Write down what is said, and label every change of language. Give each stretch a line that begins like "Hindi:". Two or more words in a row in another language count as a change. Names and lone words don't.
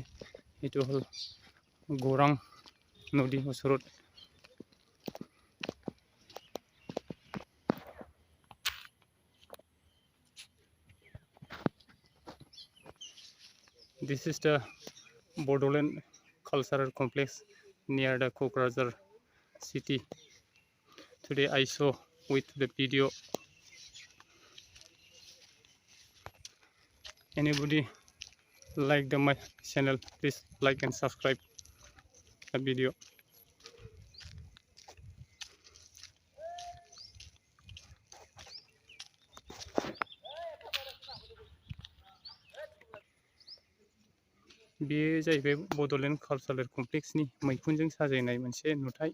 Assamese: এইটো হল গৌৰাং নদীৰ ওচৰত।
English: This is the Bodoland cultural complex near the Kokrajhar city. Today I saw with the video. Anybody like my channel, please like and subscribe the video.
Bodo: बे जाहैबाय बड'लेण्ड कालचारेल कमप्लेक्सनि मैखुनजों साजायनाय मोनसे नुथाय।